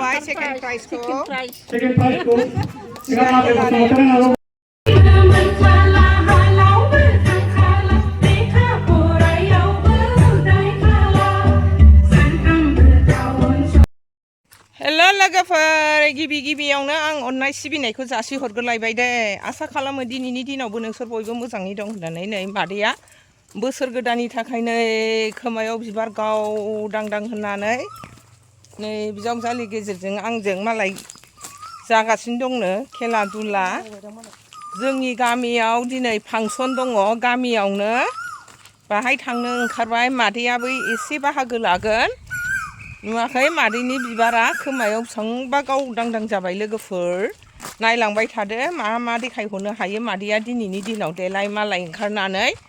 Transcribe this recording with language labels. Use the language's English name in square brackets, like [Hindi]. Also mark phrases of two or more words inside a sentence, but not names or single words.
[English] second prize [Filipino] ko. [English] Second prize [Filipino] ko. Ikaw [Bodo] Hello लोगोफोर गिबियावनो आं अननाय सिबिनायखौ जासिहरग्रोलायबाय दे आसा खालामो दिनैनि दिनावबो नोंसोर बयबो मोजाङै दं होननानै नै मादैया बोसोर गोदाननि थाखाय नै खोमायाव बिबार गावदांदां होननानै नै बिजावजालि गेजेरजों आंजों मालाय जागासिनो दंनो खेला दुला जोंनि गामियाव दिनै फांसन दङ गामियावनो बाहाय थांनो ओंखारबाय मादैयाबो एसे बाहागो लागोन नुवाखै मादैनि बिबारा खोमायाव बेसेबांबा गावदांदां जाबाय लोगोफोर नायलांबाय थादो मा देखायहरनो हायो मादैया दिनैनि दिनाव देलाय मालाय ओंखारनानै